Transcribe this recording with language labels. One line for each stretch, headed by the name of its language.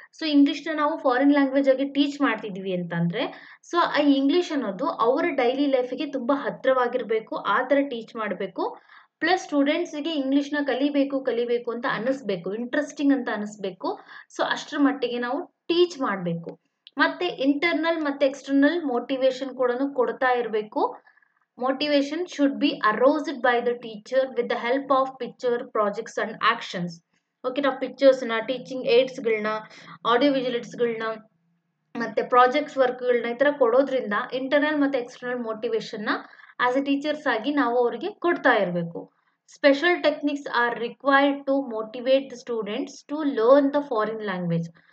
Kannada: So ಇಂಗ್ಲೀಷ್ನ ನಾವು foreign language ಆಗಿ teach ಮಾಡ್ತಿದ್ದೀವಿ ಅಂತಂದರೆ ಸೊ ಆ ಇಂಗ್ಲೀಷ್ ಅನ್ನೋದು ಅವರ ಡೈಲಿ ಲೈಫಿಗೆ ತುಂಬ ಹತ್ತಿರವಾಗಿರಬೇಕು, ಆ ಥರ ಟೀಚ್ ಮಾಡಬೇಕು. ಪ್ಲಸ್ ಸ್ಟೂಡೆಂಟ್ಸಿಗೆ ಇಂಗ್ಲೀಷ್ನ ಕಲಿಬೇಕು ಅಂತ ಅನ್ನಿಸ್ಬೇಕು, ಇಂಟ್ರೆಸ್ಟಿಂಗ್ ಅಂತ ಅನ್ನಿಸ್ಬೇಕು. ಸೊ ಅಷ್ಟರ ಮಟ್ಟಿಗೆ ನಾವು ಟೀಚ್ ಮಾಡಬೇಕು. ಮತ್ತು ಇಂಟರ್ನಲ್ ಮತ್ತು ಎಕ್ಸ್ಟರ್ನಲ್ ಮೋಟಿವೇಶನ್ ಕೂಡ ಕೊಡ್ತಾ ಇರಬೇಕು.
English: Motivation should be aroused by the teacher with the help of picture, projects and actions.
Kannada: Okay, ನಾವು ಪಿಕ್ಚರ್ಸ್ನ, ಟೀಚಿಂಗ್ ಏಡ್ಸ್ಗಳನ್ನ, ಆಡಿಯೋ ವಿಜುವಲ್ಸ್ಗಳನ್ನ ಮತ್ತು ಪ್ರಾಜೆಕ್ಟ್ಸ್ ವರ್ಕ್ಗಳನ್ನ ಈ ಥರ ಕೊಡೋದ್ರಿಂದ ಇಂಟರ್ನಲ್ ಮತ್ತು ಎಕ್ಸ್ಟರ್ನಲ್ ಮೋಟಿವೇಶನ್ನ ಆಸ್ ಎ ಟೀಚರ್ಸ್ ಆಗಿ ನಾವು ಅವರಿಗೆ ಕೊಡ್ತಾ ಇರಬೇಕು.
English: Special techniques are required to motivate the students to learn the foreign language.